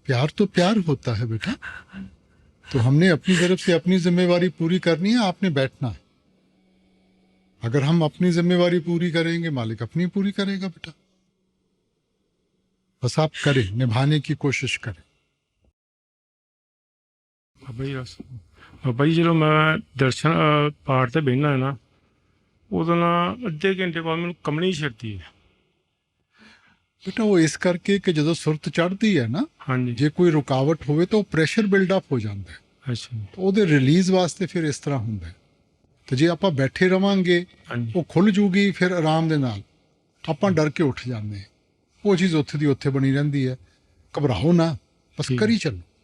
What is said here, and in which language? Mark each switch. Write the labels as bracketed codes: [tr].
[hi] प्यार तो प्यार होता है बेटा। तो हमने अपनी तरफ से अपनी जिम्मेवारी पूरी करनी है, आपने बैठना है। अगर हम अपनी जिम्मेवारी पूरी करेंगे मालिक अपनी पूरी करेगा बेटा। बस आप करें, निभाने की कोशिश करें। [pa] ਬਾਬਾ ਜੀ ਜਦੋਂ ਮੈਂ ਦਰਸ਼ਨ ਪਾਠ ਤੇ ਬਹਿੰਦਾ ਹੈ ਨਾ, ਉਦੋਂ ਨਾ ਅੱਧੇ ਘੰਟੇ ਬਾਅਦ ਮੈਨੂੰ ਕੰਬਣੀ ਛਿੜਦੀ ਹੈ। [hi] बेटा वो इस करके कि [pa] ਜਦੋਂ ਸੁਰਤ ਚੜ੍ਹਦੀ ਹੈ ਨਾ, ਹਾਂਜੀ, ਜੇ ਕੋਈ ਰੁਕਾਵਟ ਹੋਵੇ ਤਾਂ ਉਹ ਪ੍ਰੈਸ਼ਰ ਬਿਲਡ ਅਪ ਹੋ ਜਾਂਦਾ ਹੈ। ਅੱਛਾ, ਉਹਦੇ ਰਿਲੀਜ਼ ਵਾਸਤੇ ਫਿਰ ਇਸ ਤਰ੍ਹਾਂ ਹੁੰਦਾ ਹੈ। ਤੇ ਜੇ ਆਪਾਂ ਬੈਠੇ ਰਵਾਂਗੇ ਉਹ ਖੁੱਲ ਜੂਗੀ ਫਿਰ ਆਰਾਮ ਦੇ ਨਾਲ। ਆਪਾਂ ਡਰ ਕੇ ਉੱਠ ਜਾਂਦੇ ਹਾਂ, ਉਹ ਚੀਜ਼ ਉੱਥੇ ਦੀ ਉੱਥੇ ਬਣੀ ਰਹਿੰਦੀ ਹੈ। ਘਬਰਾਓ ਨਾ, ਬਸ ਕਰੀ ਚੱਲੋ।